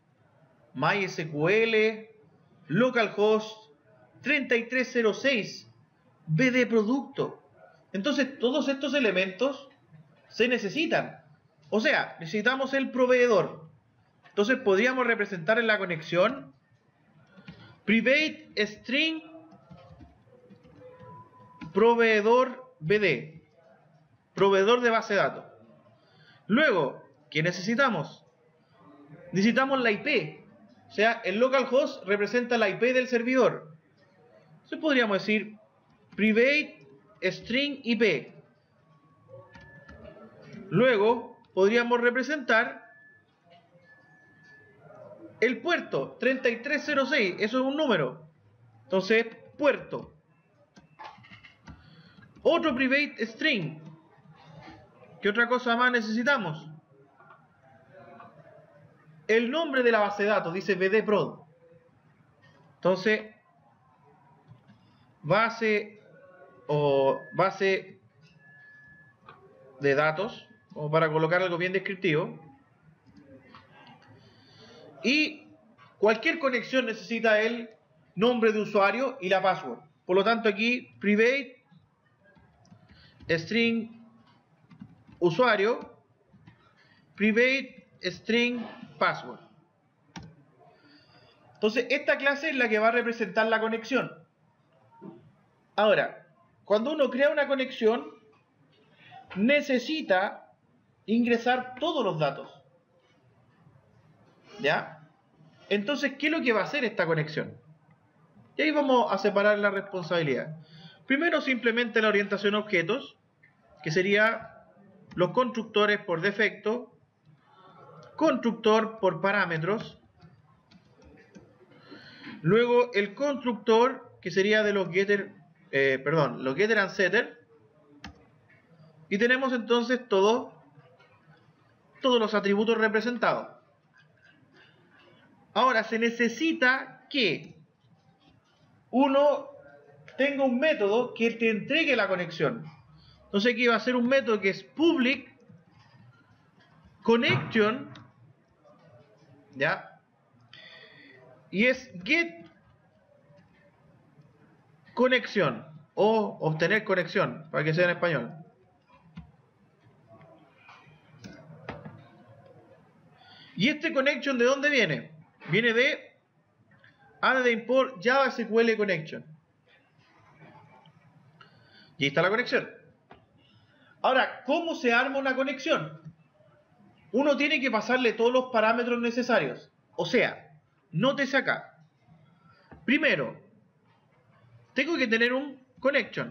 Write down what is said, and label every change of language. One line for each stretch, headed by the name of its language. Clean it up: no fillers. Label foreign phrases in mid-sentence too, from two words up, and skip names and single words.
Spanish: MySQL, localhost 3306, BD producto. Entonces, todos estos elementos se necesitan. O sea, necesitamos el proveedor. Entonces, podríamos representar en la conexión
English: private string
Spanish: proveedor BD, proveedor de base de datos. Luego, ¿qué necesitamos? Necesitamos la IP. O sea, el localhost representa la IP del servidor. Entonces podríamos decir
English: private string IP.
Spanish: Luego podríamos representar el puerto 3306, eso es un número. Entonces, puerto. Otro
English: private string.
Spanish: ¿Qué otra cosa más necesitamos? El nombre de la base de datos, dice bdprod. Entonces, base de datos, como para colocar algo bien descriptivo. Y cualquier conexión necesita el nombre de usuario y la password. Por lo tanto, aquí
English: private string
Spanish: usuario,
English: private string password.
Spanish: Entonces, esta clase es la que va a representar la conexión. Ahora, cuando uno crea una conexión, necesita ingresar todos los datos. ¿Ya? Entonces, ¿qué es lo que va a hacer esta conexión? Y ahí vamos a separar la responsabilidad. Primero, simplemente la orientación a objetos, que sería los constructores por defecto, constructor por parámetros, luego el constructor, que sería de los getter, los
English: getter and setter,
Spanish: y tenemos entonces todos los atributos representados. Ahora, se necesita que uno tenga un método que te entregue la conexión. Entonces aquí va a ser un método que es
English: public connection,
Spanish: ¿ya? Y es get conexión o obtener conexión, para que sea en español. ¿Y este connection de dónde viene? Viene de
English: add import Java SQL connection.
Spanish: Y ahí está la conexión. Ahora, ¿cómo se arma una conexión? Uno tiene que pasarle todos los parámetros necesarios. O sea, nótese acá. Primero, tengo que tener un connection.